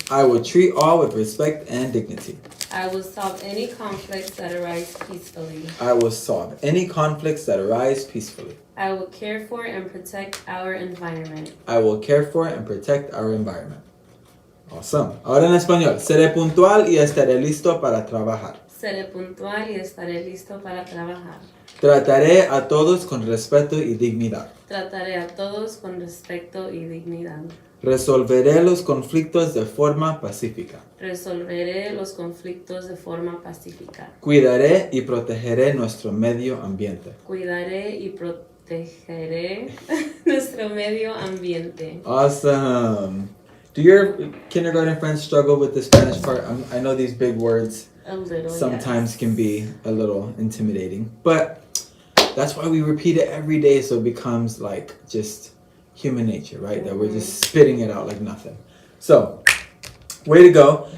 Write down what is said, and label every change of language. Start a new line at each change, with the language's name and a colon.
English: I will treat all with respect and dignity. I will solve any conflicts that arise peacefully. I will solve any conflicts that arise peacefully. I will care for and protect our environment. I will care for and protect our environment. Awesome.
Spanish: Ahora en español. Seré puntual y estaré listo para trabajar. Seré puntual y estaré listo para trabajar. Trataré a todos con respeto y dignidad. Trataré a todos con respeto y dignidad. Resolveré los conflictos de forma pacífica. Resolveré los conflictos de forma pacífica. Cuidaré y protegeré nuestro medio ambiente. Cuidaré y protegeré nuestro medio ambiente.
English: Awesome. Do your kindergarten friends struggle with the Spanish part? I know these big words sometimes can be a little intimidating, but that's why we repeat it every day so it becomes like just human nature, right? That we're just spitting it out like nothing. So, way to go.